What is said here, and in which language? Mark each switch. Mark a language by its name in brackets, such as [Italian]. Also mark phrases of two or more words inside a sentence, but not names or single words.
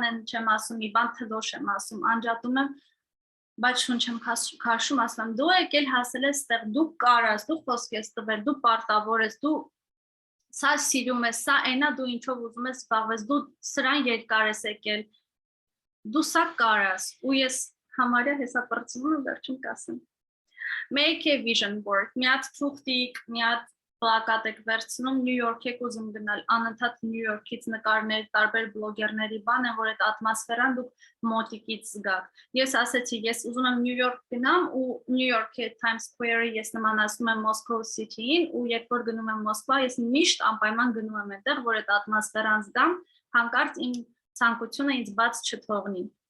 [Armenian] չեմ ասում, մի բան թդոշ եմ ասում, անջատում եմ, բայց շունչ եմ քաշում, ասում եմ, դու եկել հասել ես ստեղ, դու կարաս, դու խոսք ես տվել, դու պարտավոր ես, դու սա սիրում ես, սա այնա դու ինչով ուզում ես զբաղվես, դու սրան երկար ես եկել, դու սա կարաս, ու ես համարյա հեսա պրծվում եմ, վերջում [English] կասեմ։ Make a vision board, [Armenian] մի հատ թուղթիկ, մի հատ պլակատ եք վերցնում, Նյու Յորք եք ուզում գնալ, անընդհատ Նյու Յորքից նկարներ, տարբեր բլոգերների բան են, որ այդ ատմոսֆերան դուք մոտիկից զգաք։ Ես ասեցի, ես ուզում եմ Նյու Յորք գնամ ու Նյու Յորքի Times Square-ը ես նմանացնում եմ Moscow City-ին ու երբ որ գնում եմ Մոսկվա, ես միշտ անպայման գնում եմ այդտեղ, որ այդ ատմոսֆերան զգամ, հանկարծ իմ ցանկությունը ինձ բաց չթողնի։